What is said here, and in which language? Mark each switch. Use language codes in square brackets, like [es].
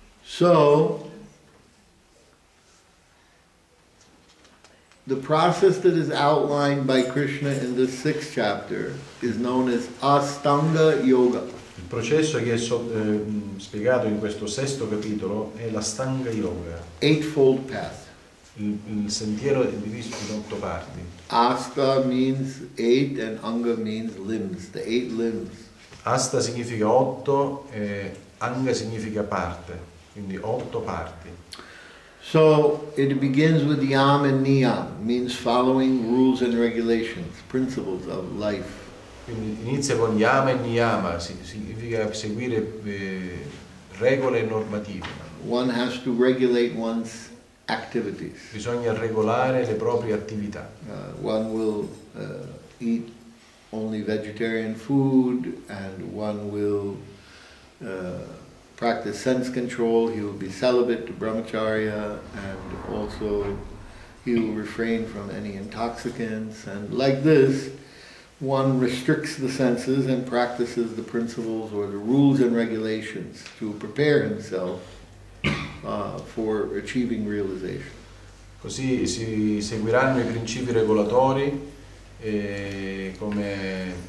[en] So, the process that is outlined by Krishna in the 6th chapter is known as Astanga Yoga. [it] Il processo che è spiegato in questo 6° capitolo è l'Astanga Yoga, [en] Eightfold path. [it] il sentiero è diviso in 8 parti. [en] Asta means 8 and Anga means limbs, the 8 limbs. [it] Asta significa 8 e Anga significa parte, quindi 8 parti. [en] So it begins with Yam and Niyam, means following rules and regulations, principles of life. [it] Quindi inizia con Yama e Niyama, significa seguire regole e normative. [en] One has to regulate one's activities. [it] Bisogna regolare le proprie attività. [en] One will eat only vegetarian food, and one will practice sense control. He will be celibate to brahmacharya, and also he will refrain from any intoxicants. And like this, one restricts the senses and practices the principles or the rules and regulations to prepare himself for achieving realization. [it] Così si seguiranno i principi regolatori come